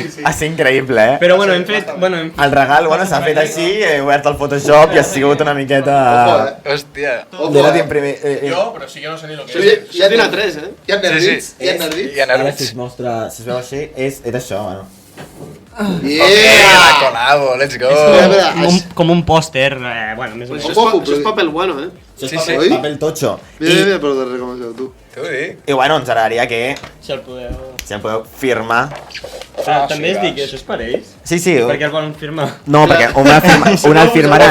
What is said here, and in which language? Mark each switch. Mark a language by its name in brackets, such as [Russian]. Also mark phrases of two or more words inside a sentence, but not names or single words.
[Catalan] Ha sigut increïble, eh? Però bueno, hem fet... Bueno, hem... El regal, bueno, s'ha fet així, he obert el Photoshop i ha sigut una miqueta... Ojo, eh? Hòstia. L'he anat imprimir... Jo, però sí que no sé ni el que Sí, és. hi ha Tenen a 3, eh? Hi ha nerdits? Hi ha nerdits? Hi ha Ara, si nervis. es mostra, si es veu així, és d'això, bueno. [English] Yeah! Colado, let's go. [Catalan] Com un pòster, bueno, més o Això menys. és papel bueno, eh? Això és Sí, sí. paper, paper totxo. Mira, però darrere com es veu, tu. T'ho dic. I bueno, ens agradaria que Si el podeu... si el podeu firmar. Però també sí, es dic que doncs. això és per ells. Sí, sí. Per què el volen firmar? No, perquè un el firmaràs.